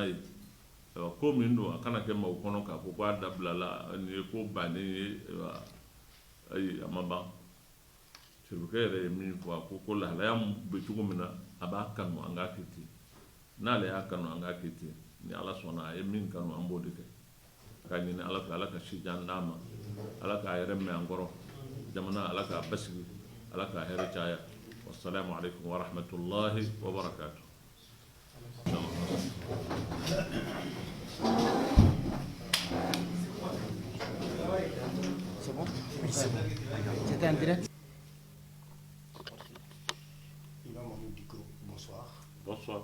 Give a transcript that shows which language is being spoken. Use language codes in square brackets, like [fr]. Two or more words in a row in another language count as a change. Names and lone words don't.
[bm] ye ko min don a kana kɛ maaw kɔnɔ k'a fɔ ko a dabilala nin ye ko bannen ye ayi a ma ban Sharifukɛ yɛrɛ ye min fɔ a ko lahalaya bɛ cogo min na a b'a kanu an k'a kɛ ten n'ale y'a kanu an k'a kɛ ten ni ala sɔnna a ye min kanu an b'o de kɛ k'a ɲini ala fɛ ala ka sijan d'a ma ala k'a yɛrɛ mɛn an kɔrɔ jamana ala k'a basigi ala k'a hɛrɛ caya [ar] والسلام عليكم ورحمة الله وبركاته. [fr] C'est bon? Oui, c'est bon. C'était en direct? Imam Mahmoud Diko, bonsoir. Bonsoir.